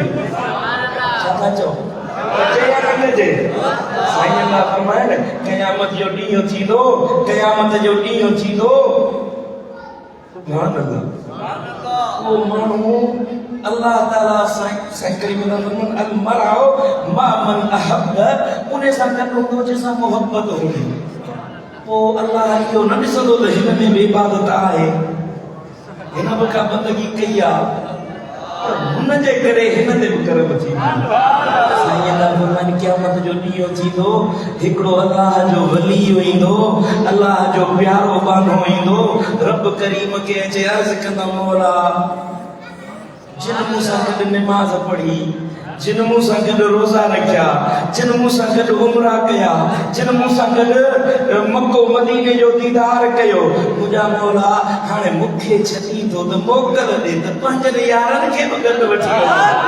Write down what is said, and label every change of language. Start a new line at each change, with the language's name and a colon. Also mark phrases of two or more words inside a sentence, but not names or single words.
Sindhi: छा था चओ? साईं अल्लाह फरमाए न, क़यामत जो ॾींहुं थींदो, क़यामत जो ॾींहुं थींदो,
Arabic: سبحان الله,
Sindhi: वो माण्हू अल्लाह ताला साईं करीम फरमान
Arabic: المرء مع من أحب,
Sindhi: उन सां गॾु हूंदो जंहिंसां मोहब्बत हूंदी। पोइ अल्लाह इहो न ॾिसंदो त हिन में बि इबादत आहे, हिन बि का बंदगी कई आहे, हुन जे करे हिन ते बि करम थी। साईं अल्लाह फरमान क़यामत जो ॾींहुं थींदो, हिकिड़ो अल्लाह जो वली ईंदो, अल्लाह जो प्यारो बानो ईंदो, रब करीम खे अचे अर्ज़ कंदा, मौला जिन मूं सां गॾु निमाज़ पढ़ी, जिन मूं सां गॾु रोज़ा रखिया, जिन मूं सां गॾु उमरा कया, जिन मूं सां गॾु मक्को मदीने जो दीदार कयो, मुंहिंजा मौला हाणे मूंखे छॾी थो त मोकल ॾे त पंहिंजनि यारनि खे बि गॾु वठी वञे।